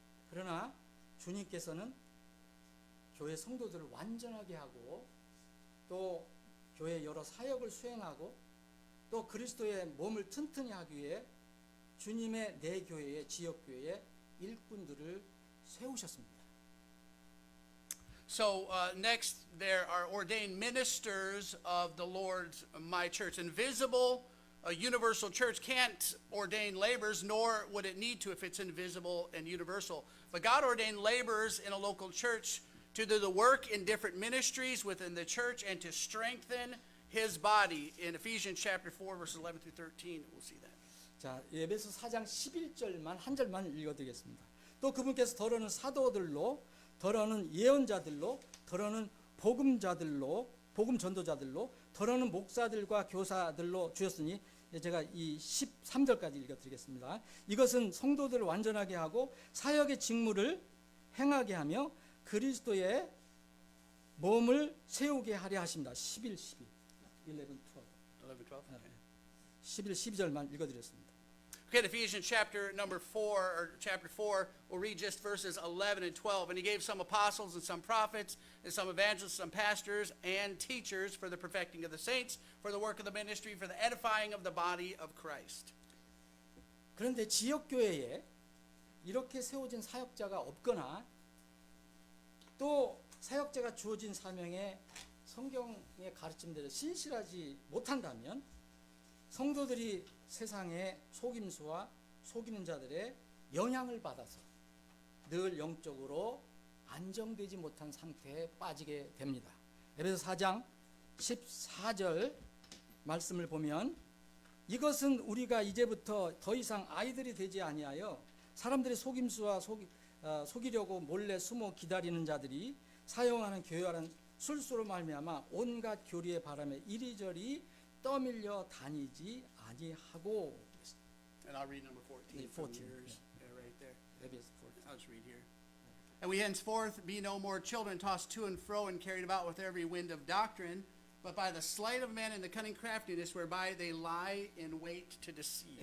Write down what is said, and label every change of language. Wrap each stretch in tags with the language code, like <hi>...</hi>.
<ko>그러나 주님께서는 교회 성도들을 완전하게 하고 또 교회 여러 사역을 수행하고 또 그리스도의 몸을 튼튼히 하기 위해 주님의 내 교회에 지역교회에 일꾼들을 세우셨습니다.</ko> <en>So next, there are ordained ministers of the Lord's my church. Invisible, a universal church can't ordain laborers, nor would it need to if it's invisible and universal. But God ordained laborers in a local church to do the work in different ministries within the church and to strengthen his body. In Ephesians chapter 4, verses 11 through 13, we'll see that.</en> <ko>자, 에베소 4장 11절만 한 절만 읽어드리겠습니다. 또 그분께서 더러는 사도들로, 더러는 예언자들로, 더러는 복음자들로, 복음 전도자들로, 더러는 목사들과 교사들로 주셨으니 제가 이 13절까지 읽어드리겠습니다. 이것은 성도들을 완전하게 하고 사역의 직무를 행하게 하며 그리스도의 몸을 세우게 하려 하십니다. 11, 12, 11, 12. 11, 12절만 읽어드렸습니다.</ko> <en>Okay, Ephesians chapter number 4, or chapter 4, we'll read just verses 11 and 12. And he gave some apostles and some prophets and some evangelists, some pastors and teachers for the perfecting of the saints, for the work of the ministry, for the edifying of the body of Christ.</en> <ko>그런데 지역교회에 이렇게 세워진 사역자가 없거나 또 사역자가 주어진 사명에 성경의 가르침대로 신실하지 못한다면 성도들이 세상의 속임수와 속이는 자들의 영향을 받아서 늘 영적으로 안정되지 못한 상태에 빠지게 됩니다. 에베소 4장 14절 말씀을 보면 이것은 우리가 이제부터 더 이상 아이들이 되지 아니하여 사람들의 속임수와 속이려고 몰래 숨어 기다리는 자들이 사용하는 교활한 술수로 말미암아 온갖 교리의 바람에 이리저리 떠밀려 다니지 아니하고.</ko> <en>And I'll read number 14 from yours. Yeah, right there.</en> <ko>에베소 4.</ko> <en>I'll just read here. And we henceforth be no more children tossed to and fro and carried about with every wind of doctrine, but by the sleight of men and the cunning craftiness whereby they lie in wait to deceive.</en>